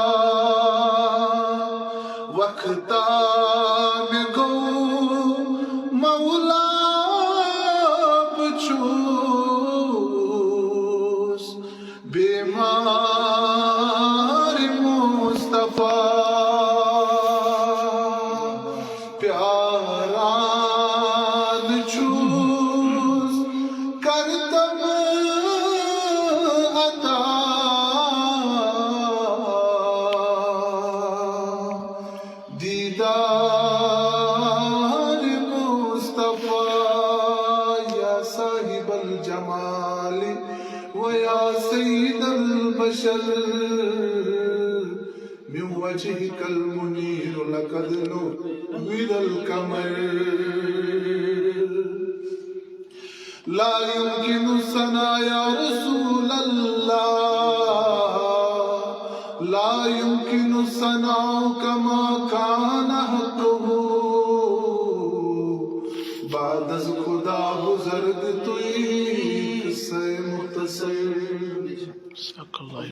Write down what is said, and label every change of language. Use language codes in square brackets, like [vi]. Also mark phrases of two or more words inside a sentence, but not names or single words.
[ks] وقتا مےٚ گوٚو مولا بہٕ چھُس بیمار مصطفیٰ پیاران چھُس کرتب عطا دیدار مصطفیٰ [ar] یا صاحب الجمال ویا سید البشر من وجهك المنير لقد نور القمر لا يمكن الثناء يا رسول الله لا يمكن الثناء كما كان حقه [fa] بعد از خدا بزرگ توئی قصہ مختصر